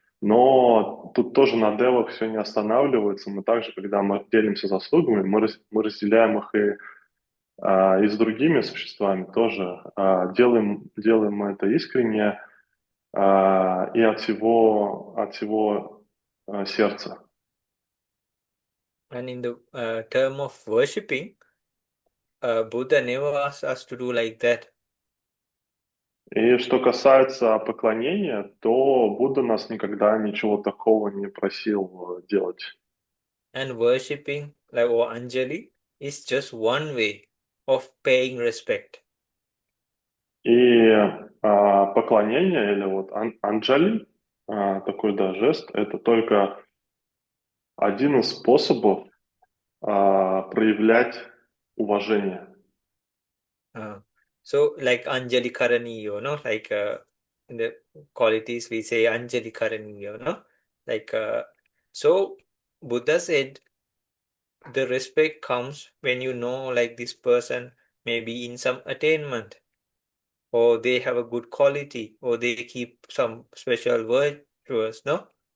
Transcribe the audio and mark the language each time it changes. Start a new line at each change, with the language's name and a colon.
Russian: Но тут тоже на девах все не останавливается. Мы также, когда мы делимся заслугами, мы разделяем их и с другими существами тоже. Делаем мы это искренне и от всего сердца.
English: And in the term of worshipping, Buddha never asked us to do like that.
Russian: И что касается поклонения, то Будда нас никогда ничего такого не просил делать.
English: And worshipping, like or Anjali, is just one way of paying respect.
Russian: И поклонение или вот анджали, такой да, жест, это только один из способов проявлять уважение.
English: So like Anjali Karaniyo, no? Like in the qualities we say Anjali Karaniyo, no? Like so Buddha said the respect comes when you know like this person may be in some attainment, or they have a good quality, or they keep some special virtues, no?